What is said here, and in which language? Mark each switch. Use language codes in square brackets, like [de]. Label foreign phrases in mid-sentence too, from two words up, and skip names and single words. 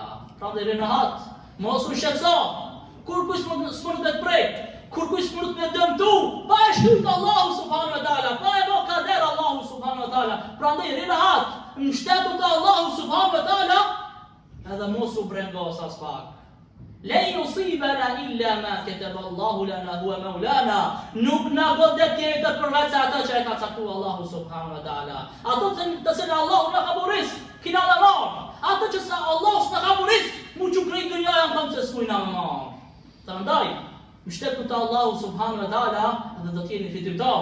[sq] Prandaj rehat, mos u shqetëso. Kur kush s'mundet me të prek, kur kush s'mundet me dëmtu, pa e shtyt Allahu [ar] سبحانه وتعالى, [sq] pa e bë kader Allahu [ar] سبحانه وتعالى. [sq] Prandaj rehat, mbështetu te Allahu [ar] سبحانه وتعالى, [sq] edhe mos u brengos as pak. [ar] لا يصيبنا إلا ما كتب الله لنا هو مولانا. [sq] Nuk na godet tjetër përveç ato që e ka caktuar Allahu [ar] سبحانه وتعالى. [sq] Ato të cilë Allahu na ka boris, kina na marr. Ato që sa Allahu s'na ka boris, mu që krejt dunia janë kam se s'mujna me marr. Prandaj, mbështetu te Allahu [ar] سبحانه وتعالى [sq] dhe do të jeni fitimtar.